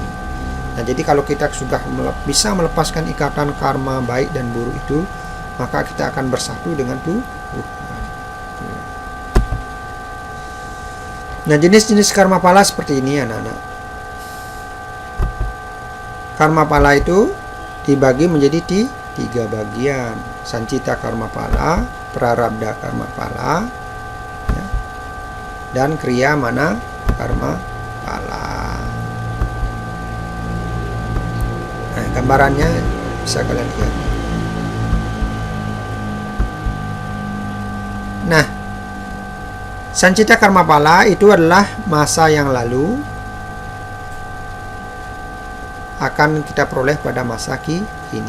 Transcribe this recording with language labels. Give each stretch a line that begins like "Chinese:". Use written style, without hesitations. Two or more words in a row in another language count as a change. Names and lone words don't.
Indonesian: Nah, jadi kalau kita sudah bisa melepaskan ikatan karma baik dan buruk itu, maka kita akan bersatu dengan Tuhan. Nah, jenis-jenis karma pala seperti ini anak-anak. Karma pala itu dibagi menjadi 3 bagian. Sancita karma pala, prarabdha karma pala, ya, dan kriya mana karma pala. Nah, gambarannya bisa kalian lihat. Nah, sancita karma pala itu adalah masa yang lalu akan kita peroleh pada masa kini.